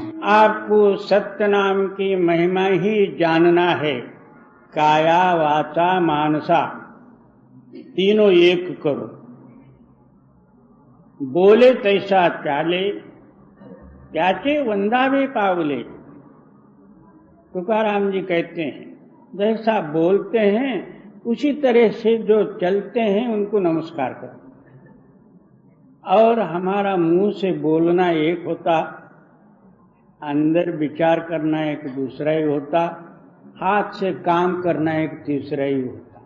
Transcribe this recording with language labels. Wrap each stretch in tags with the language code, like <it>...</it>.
<hi>आपको सत्य नाम की महिमा ही जानना है।</hi> <mr>काया वाचा मानसा</mr> <hi>तीनों एक करो,</hi> <mr>बोले तैसा चाले, त्याचे वंदावे पावले।</mr> <hi>तुकाराम जी कहते हैं, जैसा बोलते हैं उसी तरह से जो चलते हैं उनको नमस्कार करो। और हमारा मुंह से बोलना एक होता, अंदर विचार करना एक दूसरा ही होता, हाथ से काम करना एक तीसरा ही होता।</hi>